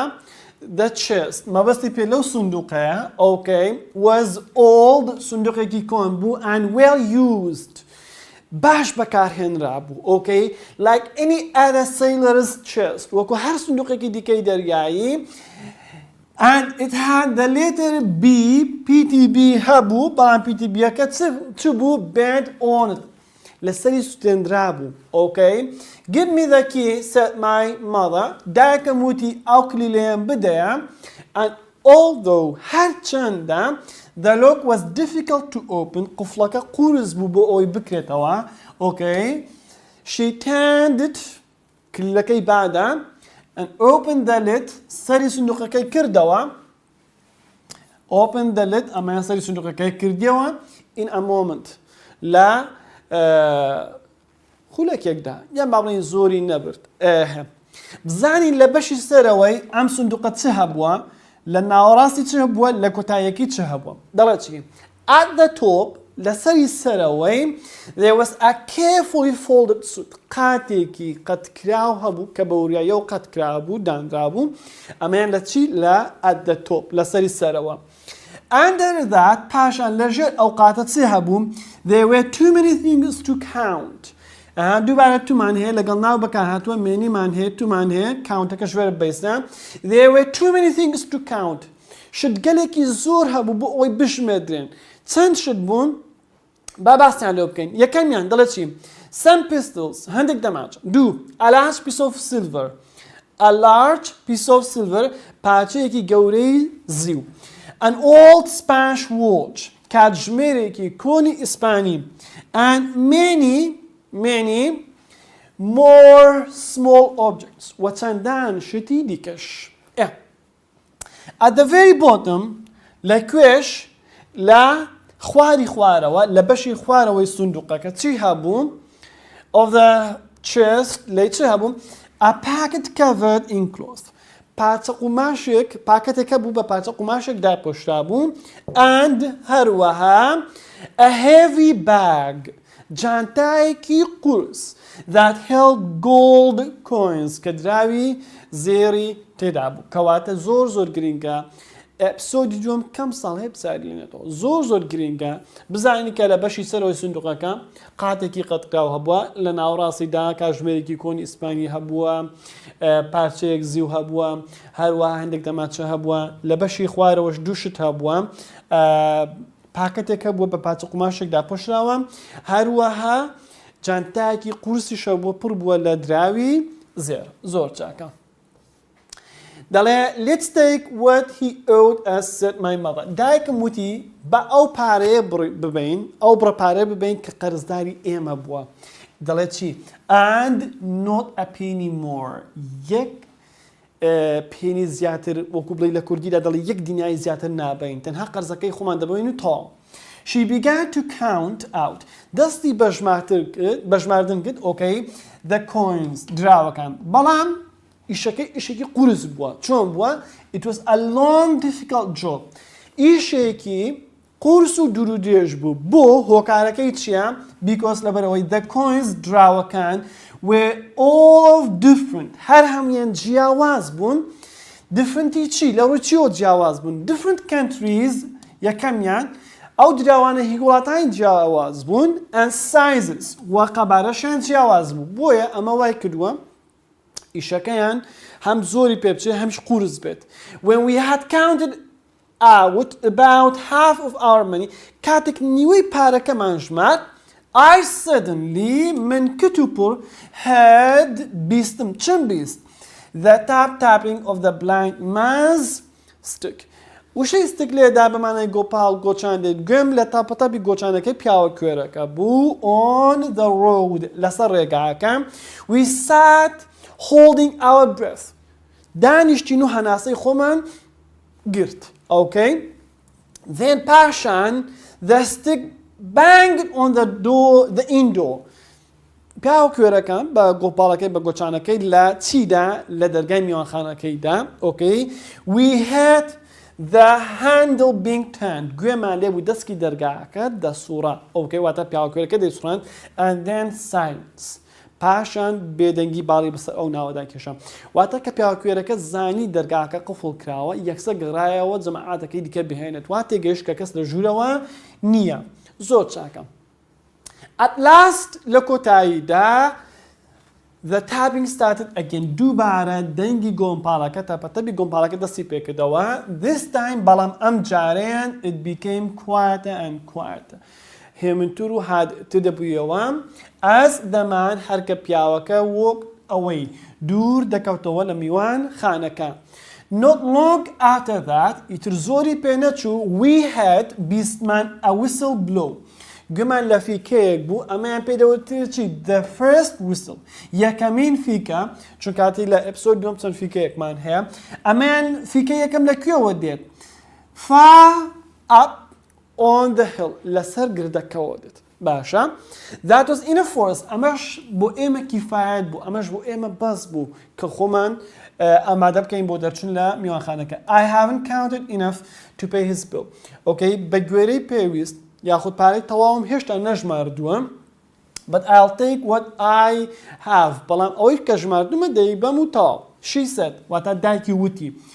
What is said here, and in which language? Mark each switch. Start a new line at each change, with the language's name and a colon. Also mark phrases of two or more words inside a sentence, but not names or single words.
English: The chest
Central Kurdish: مەبەستی پێ لەو سندوقەیە ئۆکەی
English: was old
Central Kurdish: سندوقێکی کۆن بوو
English: and well used
Central Kurdish: باش بەکارهێنرا بوو ئۆکەی
English: like any other sailor's chest
Central Kurdish: وەکو هەر سندوقێکی دیکەی دەریایی
English: and it had the letter B PTB
Central Kurdish: هەبوو بەڵام PTB-ەکە چ بوو bent
English: on it
Central Kurdish: لەسەری سوتێنرا بوو ئۆکەی
English: give me the key said my mother دایکەم
Central Kurdish: وتی ئەو کلیلەیەم بدەیە
English: and although
Central Kurdish: هەرچەندە
English: the lock was difficult to open
Central Kurdish: قفڵەکە قورس بوو بۆ ئەوی بکرێتەوە ئۆکەی
English: she turned it
Central Kurdish: کلیلەکەی بادا
English: and opened the lid
Central Kurdish: سەری سندوقەکەی کردەوە
English: open the lid
Central Kurdish: ئەمەیان سەری سندوقەکەی کردیەوە
English: in a moment
Central Kurdish: لە خولەکێکدا یان با بڵێن زۆری نەبرد بزانین لە بەشی سەرەوەی ئەم سندوقە چ هەبووە لە ناوەڕاستی چ هەبووە لە کۆتاییەکی چ هەبووە دەڵێت چی
English: at the top
Central Kurdish: لەسەری سەرەوەی
English: there was a carefully folded suit
Central Kurdish: قاتێکی قەتکراو هەبوو کە بە وریایە و قەتکرا بوو دانرا بوو ئەمەیان لە چی لە
English: at the top
Central Kurdish: لەسەری سەرەوە
English: under that
Central Kurdish: پاشان لەژێر ئەو قاتە چی هەبوو
English: there were too many things to count
Central Kurdish: دووبارە تومان هەیە لەگەڵ ناو بەکار هاتووە مێنیمان هەیە تومان هەیە کاونتەکە ژێرە بەیسە
English: there were too many things to count
Central Kurdish: شت گەلێکی زۆر هەبوو بۆ ئەوەی بژمێدرێن چەند شت بوون با باسییان لێ بکەین یەکەمیان دەڵێت چی
English: some pistols
Central Kurdish: هەندێک دەماچ دوو
English: a large piece of silver a large piece of silver
Central Kurdish: پارچەیەکی گەورەی زیو
English: an old Spanish watch
Central Kurdish: کاتژمێرێکی کۆنی ئیسپانی and
English: many more small objects
Central Kurdish: و چەندان شتی دیکەش
English: at the very bottom
Central Kurdish: لە کوێش لە خواری خوارەوە لە بەشی خوارەوەی سندوقەکە چی هەبوو of
English: the chest
Central Kurdish: لەی چی هەبوو
English: a packet covered in cloth
Central Kurdish: پارچە قوماشێک پاکەتێکە بوو بە پارچە قوماشێک داپۆشرا
English: بوو and هەروەها a heavy bag
Central Kurdish: جانتایەکی قورس
English: that held gold coins کە
Central Kurdish: دراوی زێری تێدا بوو کەواتە زۆر گرینگە ئەپسۆدی دووەم کەم ساڵ هەیە بچارێنێتەوە زۆر گرینگە بزانین کە لە بەشی سەرەوەی سندوقەکە قاتێکی قەتکراو هەبووە لە ناوەڕاستیدا کاتژمێرێکی کۆنی ئیسپانی هەبووە پارچەیەک زیو هەبووە هەروەها هەندێک دەماچە هەبووە لە بەشی خوارەوەش دووشت هەبووە پاکەتێکە بووە بە پارچە قوماشێکدا پۆشراوە هەروەها جانتایەکی قورسیشە بووە پڕ بووە لە دراوی زێر زۆر چاکە دەڵێ
English: let's take what he owed us said my mother
Central Kurdish: دایکم وتی بە ئەو پارەیە ببین ئەو بڕەپارەیە ببین کە قەرزداری ئێمە بووە دەڵێت چی
English: and not a penny more
Central Kurdish: یەک پێنی زیاتر وەکو بڵێ لە کوردیدا دەڵێ یەک دینای زیاتر نابین تەنها قەرزەکەی خۆمان دەبین و تاو
English: she began to count out
Central Kurdish: دەستی بەژماردن کرد ئۆکەی
English: the coins
Central Kurdish: دراوەکان بەڵام ئیشەکەی قورس بووە چۆن بووە
English: it was a long difficult job
Central Kurdish: ئیشێکی قورس و دوور و درێژ بوو بۆ هۆکارەکەی چییە because لەبەرەوەی
English: the coins
Central Kurdish: دراوەکان
English: were all different
Central Kurdish: هەر هەمویان جیاواز بوون differenتی چی لە ڕووی چیۆ جیاواز بوون
English: different countries
Central Kurdish: یەکەمیان ئەو دراوانە هی وڵاتانی جیاواز بوون
English: and sizes
Central Kurdish: و قەبارەشیان جیاواز بوو بۆیە ئەمە وای کردووە ئیشەکەیان هەم زۆری پێ بچێت هەمیش قورس بێت
English: when we had counted out about half of our money
Central Kurdish: کاتێک نیوەی پارەکەمان ژمارد
English: I suddenly
Central Kurdish: من کتوپڕ had بیستم چەند بیست
English: the tapping of the blind man's stick
Central Kurdish: وشەی ستک لێدا بەمانای گۆپاڵ گۆچاندێت گوێم لە تاپەتاپی گۆچانەکەی پیاوە کوێرەکە بوو
English: on the road
Central Kurdish: لەسەر ڕێگاکە
English: we sat holding our breath
Central Kurdish: دانیشتین و هەناسەی خۆمان گرت
English: okay then پاشان the stick banged on the door the indoor
Central Kurdish: پیاوە کوێرەکە بە گۆپاڵەکەی بە گۆچانەکەی لە چیدا لە دەرگای میوانخانەکەیدا
English: okay we had the handle being turned
Central Kurdish: گوێمان لێ بوو دەستکی دەرگاکە دەسوڕا okay واتە پیاوە کوێرەکە دەیسوڕاند
English: and then silence
Central Kurdish: پاشان بێدەنگی باڵی بەسەر ئەو ناوەدا کێشام واتە کە پیاوە کوێرەکە زانی دەرگاکە قفڵ کراوە یەکسە گەڕایەوە جەماعاتەکەی دیکە بهێنێت وا تێگەیشت کە کەس لە ژوورەوە نییە زۆر چاکە
English: at last
Central Kurdish: لە کۆتاییدا
English: the tapping started again
Central Kurdish: دووبارە دەنگی گۆمپاڵەکە تاپەتەبی گۆمپاڵەکە دەستی پێکردەوە
English: this time
Central Kurdish: بەڵام ئەم جارەیان
English: it became quieter and quieter
Central Kurdish: هێمنتر و هادتر دەبوویەوە ئەس دەمان هەرکە پیاوەکە وەک ئەوەی دوور دەکەوتەوە لە میوان خانەکە
English: not long after that
Central Kurdish: ئیتر زۆری پێ نەچوو
English: we had
Central Kurdish: بیستمان
English: a whistle blow
Central Kurdish: گومان لە فیکەیەک بوو ئەمەیان پێدەوتر چی
English: the first whistle
Central Kurdish: یەکەمین فیکە چون کاتی لە ئەپسۆد دوم چەند فیکەیەکمان هەیە ئەمەیان فیکە یەکەم لەکوێوە دێت
English: far up on the hill
Central Kurdish: لەسەر گردەکەوە دێت باشە
English: that was enough for us
Central Kurdish: ئەمەش بۆ ئێمە کیفایەت بوو ئەمەش بۆ ئێمە بەس بوو کە خۆمان ئامادە بکەین بۆ دەرچوون لە میوانخانەکە
English: I haven't counted enough to pay his bill okay
Central Kurdish: بە گوێرەی پێویست یاخود پارەی تەواوم هێشتا نەژماردووە
English: but I'll take what I have
Central Kurdish: بەڵام ئەوەی کە ژماردومە دەیبەم و تەواو
English: she said
Central Kurdish: واتە دایکی وتی